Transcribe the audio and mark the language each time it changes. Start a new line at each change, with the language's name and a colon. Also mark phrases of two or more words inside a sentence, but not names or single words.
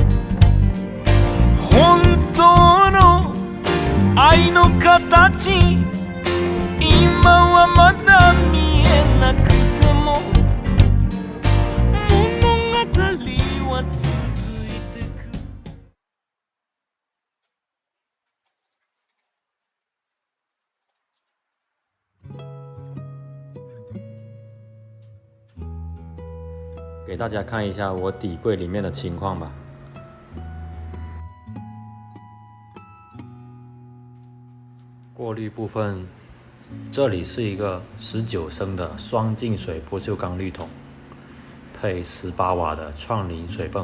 Japanese: 本当の愛の形今はまだ見えなくても物語は続いてく。
Chinese: 给大家看一下我底柜里面的情况吧。过滤部分，这里是一个19升的双净水不锈钢滤桶，配18瓦的创林水泵。